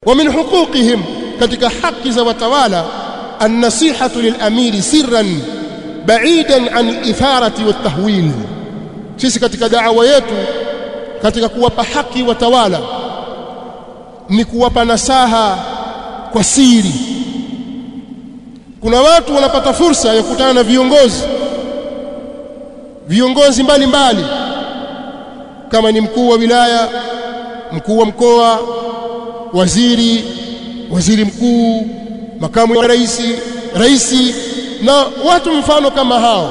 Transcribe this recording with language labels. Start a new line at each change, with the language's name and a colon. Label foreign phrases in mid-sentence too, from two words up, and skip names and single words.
Arabic: ومن حقوقهم,
Swahili: katika haki za watawala,
Arabic: النصيحة للأمير سرا بعيدا عن الإثارة والتهويل.
Swahili: Sisi katika da'wa yetu, katika kuwapa haki watawala, ni kuwapa nasaha kwa siri. Kuna watu wanapata fursa ya kukutana na viongozi mbalimbali, kama ni mkuu wa wilaya, mkuu wa mkoa, waziri mkuu, makamu wa rais na watu mfano kama hao.